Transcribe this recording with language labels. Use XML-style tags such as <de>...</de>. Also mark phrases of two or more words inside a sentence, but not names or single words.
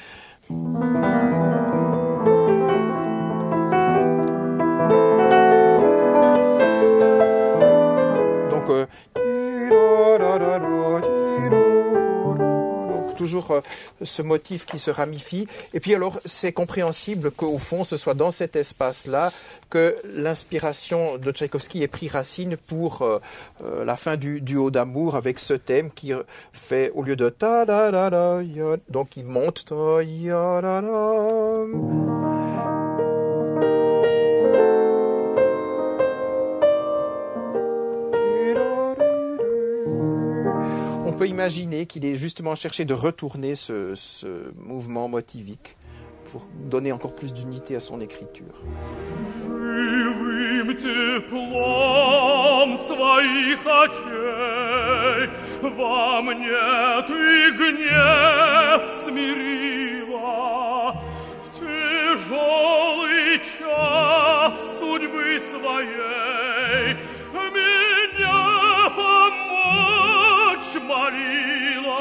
<fr>Donc toujours ce motif qui se ramifie. Et puis alors, c'est compréhensible qu'au fond, ce soit dans cet espace-là que l'inspiration de Tchaïkovski ait pris racine pour la fin du duo d'amour avec ce thème qui fait, au lieu de ta da da da, donc il monte ta ya da da. On peut imaginer qu'il ait justement cherché de retourner ce mouvement motivique pour donner encore plus d'unité à son écriture.</fr> <ru>Живым теплом своих очей во мне ты гнев смирила. В тяжелый час судьбы своей меня помочь молила.</ru>